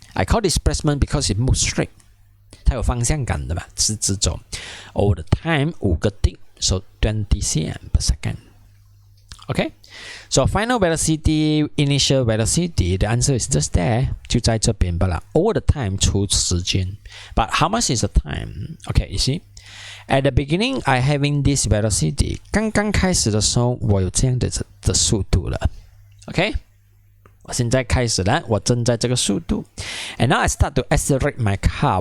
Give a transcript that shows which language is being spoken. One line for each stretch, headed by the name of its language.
English: I call displacement because it moves straight.
Chinese: 它有方向感的嘛，直走。
English: Over the time, 5个 tick. So 20 cm per second. Okay, so final velocity, initial velocity, the answer is just there.
Chinese: 就在这边罢了。
English: All the time
Chinese: 除时间。
English: But how much is the time? Okay, you see? At the beginning, I having this velocity.
Chinese: 刚刚开始的时候，我有这样的速度了。
English: Okay?
Chinese: 我现在开始了，我正在这个速度。
English: And now I start to accelerate my car.